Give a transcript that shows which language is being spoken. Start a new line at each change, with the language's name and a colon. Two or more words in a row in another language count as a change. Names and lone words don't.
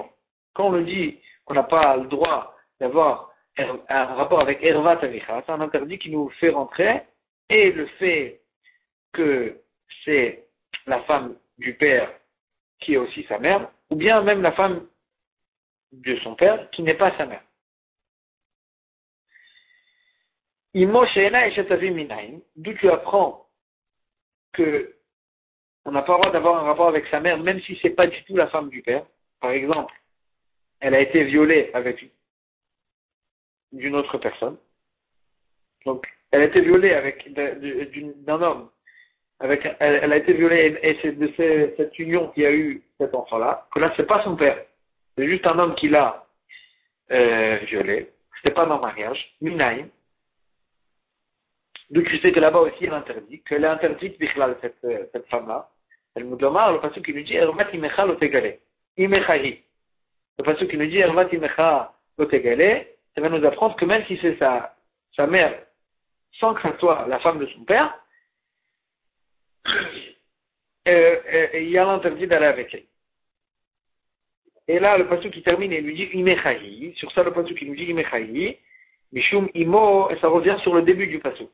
French: Quand on nous dit qu'on n'a pas le droit d'avoir un rapport avec
Hebrew: ערות אביך,
French: c'est un interdit qui nous fait rentrer, et le fait que c'est la femme du père qui est aussi sa mère, ou bien même la femme de son père qui n'est pas sa mère.
Hebrew: אמו שאינה אשת אביו מניין,
French: d'où tu apprends que on n'a pas le droit d'avoir un rapport avec sa mère, même si c'est pas du tout la femme du père. Par exemple, elle a été violée avec d'une autre personne. Donc, elle a été violée d'un homme. Elle a été violée et c'est de cette union qu'il y a eu cet enfant-là. Que là, c'est pas son père. C'est juste un homme qui l'a violée. C'était pas dans le mariage. Minaïm. D'où tu sais que là-bas aussi elle est interdite. Qu'elle est interdite, cette femme-là. Elle nous demande, le passage qui nous dit,
Hebrew: ערות אמך לא תגלה. אמך היא.
French: Le passage qui nous dit,
Hebrew: ערות אמך לא תגלה,
French: ça va nous apprendre que même si c'est sa mère, sans que ça soit la femme de son père, il y a l'interdit d'aller avec elle. Et là, le passage qui termine, il lui dit, Imechahi. Sur ça, le passage qui nous dit, Imechahi.
Hebrew: משום אמו,
French: et ça revient sur le début du passage.